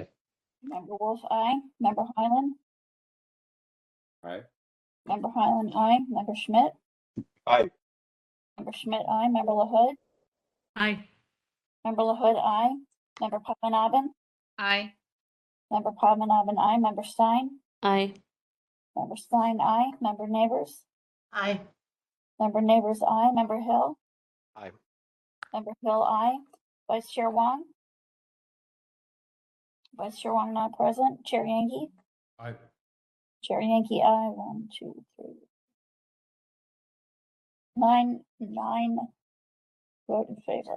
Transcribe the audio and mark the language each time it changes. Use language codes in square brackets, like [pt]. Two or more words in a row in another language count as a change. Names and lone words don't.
[en] Member Wolf, aye. Member Highland? Aye. Member Highland, aye. Member Schmidt? Aye. Member Schmidt, aye. Member LaHood? Aye. Member LaHood, aye. Member Padmanabhan? Aye. Member Padmanabhan, aye. Member Stein? Aye. Member Stein, aye. Member Neighbors? Aye. Member Neighbors, aye. Member Hill? Aye. Member Hill, aye. Vice Chair Wong? Vice Chair Wong not present. Chair Yankee? Aye. Chair Yankee, aye. 1, 2, 3. 9 vote in favor.